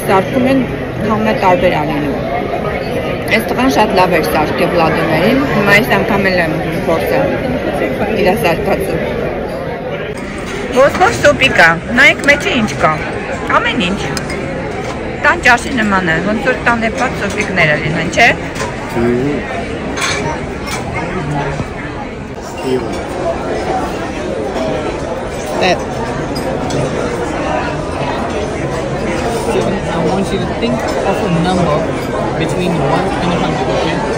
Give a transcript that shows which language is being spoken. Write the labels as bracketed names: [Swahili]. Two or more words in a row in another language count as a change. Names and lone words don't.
[Armenian] սարքում են, համը տարբեր անենում։ Այս տղան շատ լավ էր սարքել բլադեմերին, հիմա այս անգամ էլ եմ փորձել իր սարքածը։ Ոսկոր սոպի կա, նայեք մեջը ինչ կա, ամեն ինչ։ Տան ճաշի նման է, ոնց որ տանեպած սոպիկները լինեն, չէ՞։ Step. [English] Steven, I want you to think of a number between 1 and 100, okay?